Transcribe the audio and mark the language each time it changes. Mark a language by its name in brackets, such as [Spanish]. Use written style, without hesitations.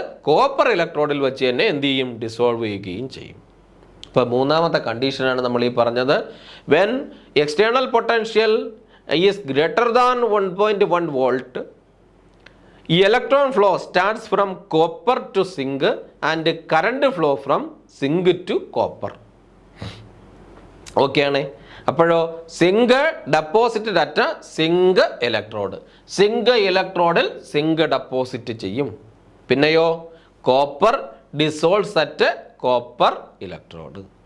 [Malayalam] Copper ഇലക്ട്രോഡിൽ വെച്ച് തന്നെ എന്ത് ചെയ്യും? ഡിസോൾവ് ചെയ്യുകയും ചെയ്യും. ഇപ്പോൾ മൂന്നാമത്തെ കണ്ടീഷനാണ് നമ്മൾ ഈ പറഞ്ഞത്. [English] When external potential is greater than 1.1 volt, electron flow starts from copper to zinc and current flow from zinc to copper. [Malayalam] ഓക്കെയാണ്. അപ്പോഴോ [English] Zinc deposited at zinc electrode. [Malayalam] Zinc ഇലക്ട്രോഡിൽ zinc deposit ചെയ്യും. പിന്നെയോ [English] Copper dissolves at copper electrode.